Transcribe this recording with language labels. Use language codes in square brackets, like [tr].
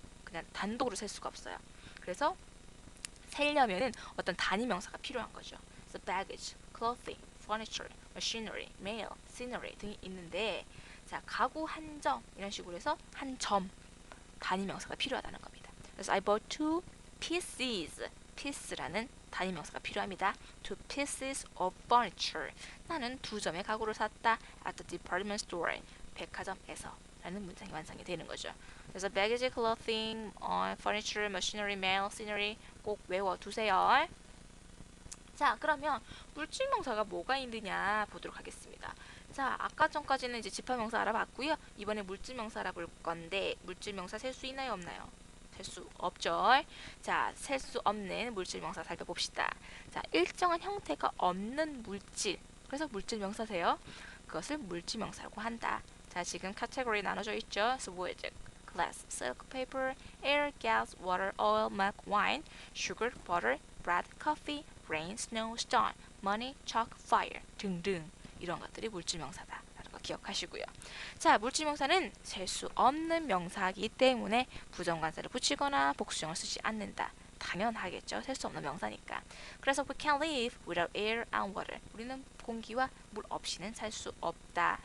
[ko] 그냥 단독으로 셀 수가 없어요. 그래서 세려면은 어떤 단위명사가 필요한 거죠. 그래서 baggage, clothing, furniture, machinery, mail, scenery 등이 있는데 자, 가구 한 점 이런 식으로 해서 한 점 단위명사가 필요하다는 겁니다. 그래서 [en] I bought two pieces, [ko] piece라는 단위명사가 필요합니다. [en] Two pieces of furniture. [ko] 나는 두 점의 가구를 샀다. [en] At the department store. [ko] 백화점에서. 라는 문장이 완성이 되는 거죠. 그래서 baggage, clothing, furniture, machinery, mail, scenery 꼭 외워두세요. 자, 그러면 물질명사가 뭐가 있느냐 보도록 하겠습니다. 자, 아까 전까지는 이제 집합명사 알아봤고요. 이번에 물질명사 알아볼 건데 물질명사 셀 수 있나요, 없나요? 셀 수 없죠. 자, 셀 수 없는 물질명사 살펴봅시다. 자, 일정한 형태가 없는 물질. 그래서 물질명사세요. 그것을 물질명사라고 한다. 자, 지금 카테고리 나눠져 있죠. [en] wood, glass, silk, paper, air, gas, water, oil, milk, wine, sugar, butter, bread, coffee, rain, snow, stone, money, chalk, fire [ko] 등등 이런 것들이 물질명사다. 라는 거 기억하시고요. 자, 물질명사는 셀 수 없는 명사이기 때문에 부정관사를 붙이거나 복수형을 쓰지 않는다. 당연하겠죠. 셀 수 없는 명사니까. 그래서 [en] we can live without air and water. [ko] 우리는 공기와 물 없이는 살 수 없다.